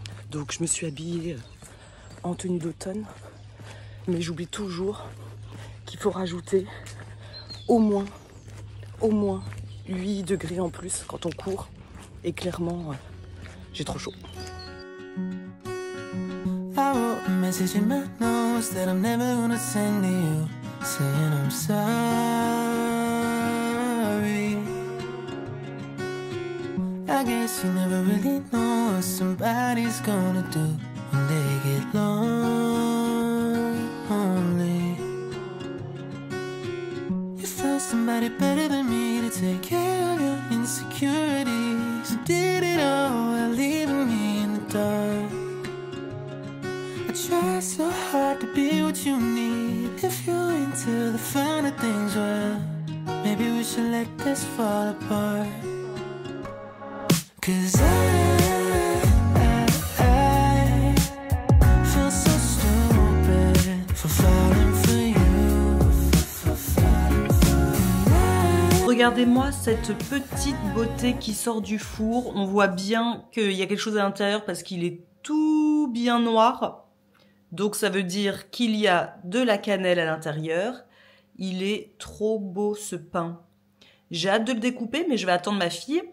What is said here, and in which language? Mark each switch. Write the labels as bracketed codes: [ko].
[fr] Donc je me suis habillée en tenue d'automne. Mais j'oublie toujours qu'il faut rajouter au moins 8 degrés en plus quand on court. Et clairement, j'ai trop chaud. [en] I wrote a message in my notes that I'm never gonna send to you, saying I'm sorry. I guess you never really know what somebody's gonna do when they get lonely. somebody better than me to take care of your insecurities. You did it all while leaving me in the dark. I try so hard to be what you need. If you're into the finer things, well, maybe we should let this fall apart. 'Cause I feel so stupid for falling for you. [fr] Regardez-moi cette petite beauté qui sort du four. On voit bien qu'il y a quelque chose à l'intérieur parce qu'il est tout bien noir. Donc ça veut dire qu'il y a de la cannelle à l'intérieur. Il est trop beau ce pain. J'ai hâte de le découper, mais je vais attendre ma fille.